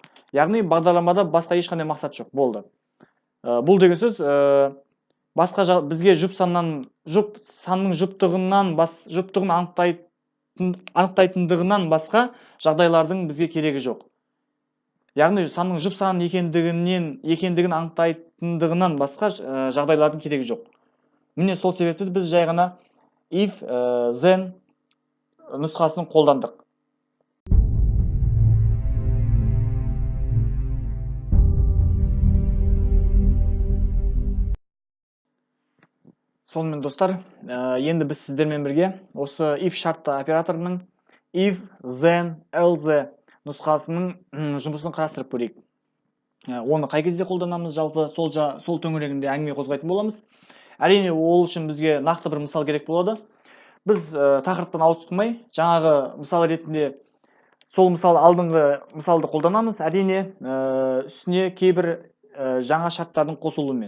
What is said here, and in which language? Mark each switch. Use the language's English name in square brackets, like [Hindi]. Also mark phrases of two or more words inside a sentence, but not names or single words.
[Kazakh] Яғни бағдарламада басқа ешқандай мақсат жоқ, болды. Бұл деген сөз басқа бізге жұп санның жұптығын анықтайтындығынан басқа жағдайлардың бізге керегі жоқ. Яғни санның жұп сан екендігін анықтайтындығынан басқа жағдайлардың керегі жоқ. Міне сол себепті біз жай ғана [English] if then [Kazakh] нұсқасын қолдандық. Сонымен, достар, енді біз сіздермен бірге осы if шартты операторының [English] if, then, else [Kazakh] нұсқасының жұмысын қарастырып көрейік. Оны қай кезде қолданамыз, жалпы сол төңірегінде әңгіме қозғайтын боламыз. Әрине, ол үшін бізге нақты бір мысал керек болады. біз тақырыптан ауытқымай жаңағы мысал ретінде сол алдыңғы мысалды қолданамыз, әрине үстіне кейбір жаңа шарттардың қосылуымен.